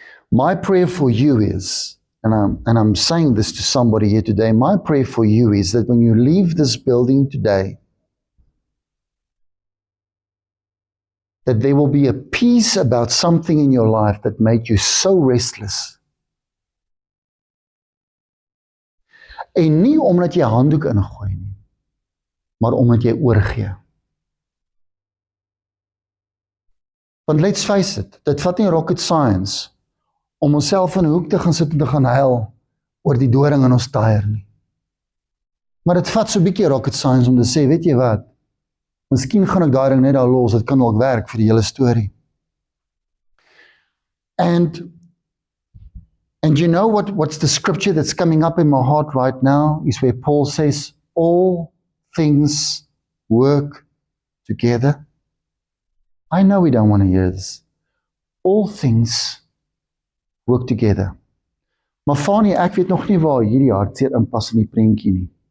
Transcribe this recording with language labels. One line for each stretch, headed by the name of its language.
English: My prayer for you is, and I'm saying this to somebody here today, my prayer for you is that when you leave this building today, that there will be a peace about something in your life that made you so restless.
Afrikaans: En nie omdat jy handdoek ingooi nie, maar omdat jy oorgee. Want
English: let's face it,
Afrikaans: dit vat nie rocket science om onsself in 'n hoek te gaan sit en te gaan huil oor die doring in ons tyre nie. Maar dit vat so 'n bietjie rocket science om te sê, weet jy wat, miskien gaan ek daai ding net daar los, dit kan dalk werk vir die hele storie.
English: And you know what's the scripture that's coming up in my heart right now is where Paul says, all things work together. I know we don't want to hear this. All things work together.
Afrikaans: Maar Fanie, ek weet nog nie waar hierdie hartseer inpas in die prentjie nie.